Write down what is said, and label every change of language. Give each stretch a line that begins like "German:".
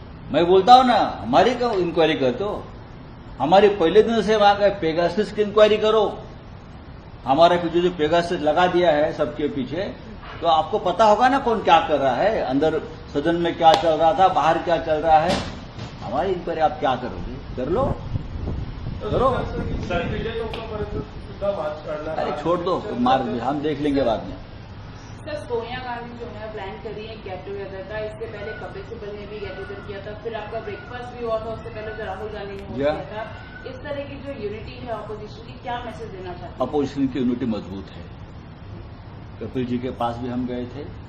Hindi: मैं बोलता हूं ना हमारी क्यों इंक्वायरी करते हो? हमारी पहले दिन से मांग है पेगासस की इंक्वायरी करो. हमारे पीछे जो पेगासस लगा दिया है सबके पीछे, तो आपको पता होगा ना कौन क्या कर रहा है, अंदर सदन में क्या चल रहा था, बाहर क्या चल रहा है. हमारी इंक्वायरी आप क्या करोगे? कर लो, करो.
Marathi: विजय चौकापर्यंत सुद्धा मार्च काढणार.
Hindi: अरे छोड़ दो, मार हम देख लेंगे बाद में. सर सोनिया गांधी जो है प्लान कर रही है गेट टुगेदर का. इससे पहले कपिल सिब्बल ने भी गेट टुगेदर किया था. फिर आपका ब्रेकफास्ट भी हुआ था. उससे पहले तो राहुल गांधी ने किया था. इस तरह की जो यूनिटी है ऑपोजिशन की, क्या मैसेज देना चाहते हैं? अपोजिशन की यूनिटी मजबूत है. कपिल जी के पास भी हम गए थे.